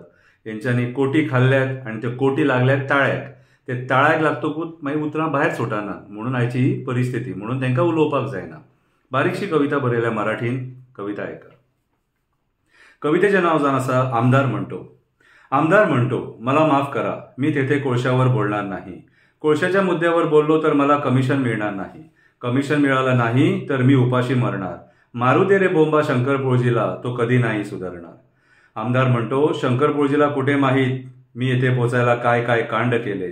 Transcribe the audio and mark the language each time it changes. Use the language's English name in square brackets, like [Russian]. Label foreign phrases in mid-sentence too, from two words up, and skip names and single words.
[Konkani] हेंच्यांनी कोटी खाल्ल्यात आनी त्यो कोटी लागल्यात ताळ्याक। ते ताळ्याक लागतकूच मागीर उतरां भायर सुटना, म्हणून आयची ही परिस्थिती, म्हणून तांकां उलोवपाक जायना। बारीकशी कविता बरयल्या मराठीन, कविता आयका। कवितेचें नांव जावन आसा आमदार म्हणटो। आमदार म्हणटो, [Marathi] मला माफ करा, मी तेथे कोळशावर बोलणार नाही। कोळशाच्या मुद्द्यावर बोललो तर मला कमिशन मिळणार नाही। कमिशन मिळालं नाही तर मी उपाशी मरणार। मारू दे रे बोंबा शंकरपोळजीला, तो कधी नाही सुधारणार। आमदार म्हणतो, शंकरपोळजीला कुठे माहीत मी येथे पोचायला काय काय कांड केले।